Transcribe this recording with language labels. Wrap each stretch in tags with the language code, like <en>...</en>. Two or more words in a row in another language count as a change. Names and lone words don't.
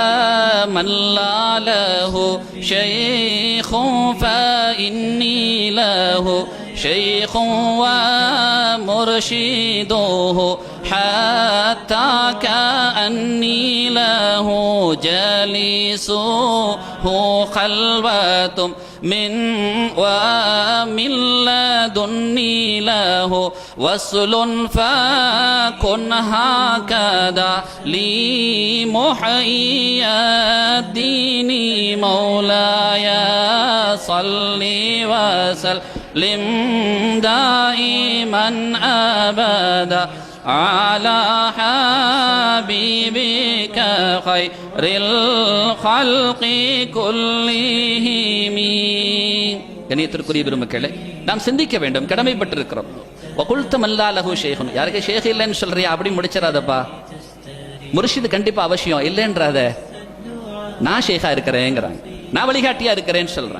<ar>من لا له شيخ فإني له شيخ ومرشده حتى كأني له جليسه خلوة من ومن لدني له وصل فكن هكذا لي محيي الدين مولاي صل وسلم دائما أبدا على حبيبك خير الخلق كلهم.</ar> <ta>கண்ணியத்திற்குரிய பெருமக்களே, நாம் சிந்திக்க வேண்டும், கடமைப்பட்டிருக்கிறோம்.</ta> <ar>وقلت من لا له شيخ,</ar> <ta>யாருக்கு ஷேக் இல்லைன்னு சொல்றியா அப்படி முடிச்சிடாதப்பா. முர்ஷிது கண்டிப்பா அவசியம் இல்லைன்றாத. நான் ஷேகா இருக்கிறேங்கிறாங்க, நான் வழிகாட்டியா இருக்கிறேன்னு சொல்றாங்க.</ta>